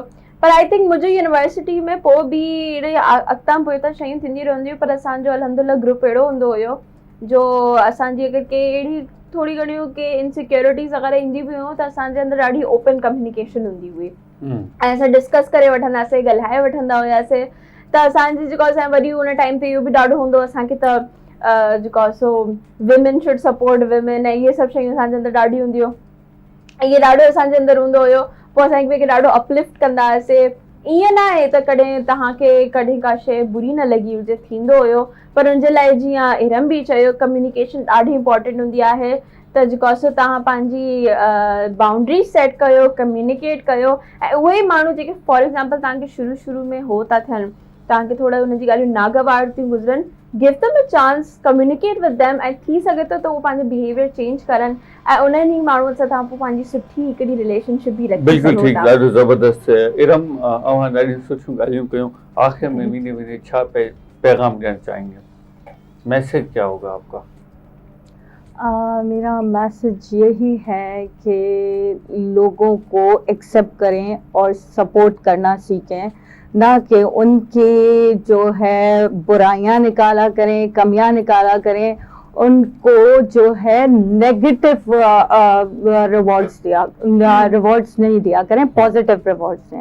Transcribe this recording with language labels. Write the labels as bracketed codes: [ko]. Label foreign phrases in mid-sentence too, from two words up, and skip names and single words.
[sd] पर आई थिंक मुंहिंजी यूनिवर्सिटी में पोइ बि अहिड़े अॻितां पोइतां शयूं थींदी रहंदियूं, पर असांजो अल्हम्दुलिल्लाह ग्रुप अहिड़ो हूंदो हुयो जो असांजी अगरि के अहिड़ी थोरी घणियूं के इनसिक्योरिटीज़ अगरि ईंदी बि हुयूं त असांजे अंदरि ॾाढी [en] open communication [sd] हूंदी हुई ऐं असां डिस्कस करे वठंदासीं, ॻाल्हाए वठंदा हुआसीं। त असांजी जेको असां वरी उन टाइम ते इहो बि ॾाढो हूंदो असांखे त जेको आहे सो [en] women should support women [sd] ऐं इहे सभु शयूं असांजे अंदरि ॾाढियूं हूंदियूं ऐं इहे ॾाढो असांजे अंदरि हूंदो हुयो। पोइ असां हिक ॿिए खे ॾाढो अपलिफ्ट कंदा हुआसीं। ईअं न आहे त कॾहिं तव्हांखे कॾहिं का शइ बुरी न लॻी हुजे, थींदो हुयो, पर उनजे लाइ जीअं इरम बि चयो कम्युनिकेशन ॾाढी इंपॉर्टेंट हूंदी आहे। त जेको आहे सो तव्हां पंहिंजी [en] boundary set [sd] कयो, कम्युनिकेट कयो ऐं उहे ई माण्हू जेके [en] for example [sd] तव्हांखे शुरू में हो था थियनि, तव्हांखे थोरा हुनजी ॻाल्हियूं नागवार थियूं गुज़रनि, [en] give them a chance, communicate with them [sd] ऐं थी सघे थो त उहो पंहिंजो बिहेवियर चेंज करनि ऐं उन्हनि ई माण्हुनि सां तव्हां पोइ पंहिंजी सुठी हिकिड़ी रिलेशनशिप बि रखी बिल्कुलु सघो ठीकु, था। ॾाढो ज़बरदस्त इरम, अव्हां ॾाढियूं सुठियूं ॻाल्हियूं कयूं। आख़िर में वीने छा पैगाम ॾियणु चाहेंगे? [ur] میسج کیا ہوگا آپکا? میرا میسج یہی ہے کہ لوگوں کو ایکسیپٹ کریں اور سپورٹ کرنا سیکھیں، نہ کہ ان کی جو ہے برائیاں نکالا کریں، کمیاں نکالا کریں، ان کو جو ہے बुराइयां निकाला करें, कमियां निकाला करें, उनको जो है [en] negative rewards [ur] نہیں دیا کریں, [en] positive rewards [ur] دیں.